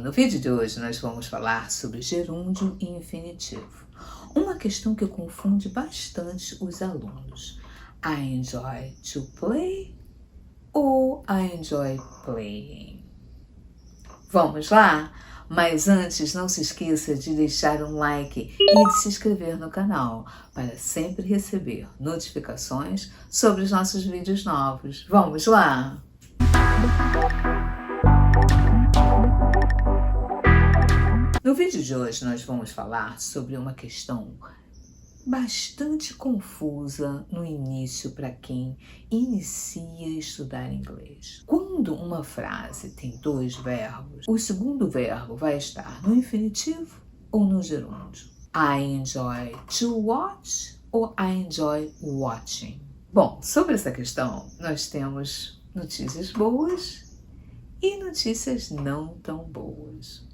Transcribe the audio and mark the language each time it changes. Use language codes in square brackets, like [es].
[pt] No vídeo de hoje nós vamos falar sobre gerúndio e infinitivo. Uma questão que confunde bastante os alunos. [en] I enjoy to play ou I enjoy playing? [pt] Vamos lá? Mas antes, não se esqueça de deixar um like e de se inscrever no canal para sempre receber notificações sobre os nossos vídeos novos. Vamos lá? No vídeo de hoje nós vamos falar sobre uma questão bastante confusa no início para quem inicia a estudar inglês. Quando uma frase tem dois verbos, o segundo verbo vai estar no infinitivo ou no gerúndio? [en] I enjoy to watch ou I enjoy watching? [pt] Bom, sobre essa questão nós temos notícias boas e notícias não tão boas.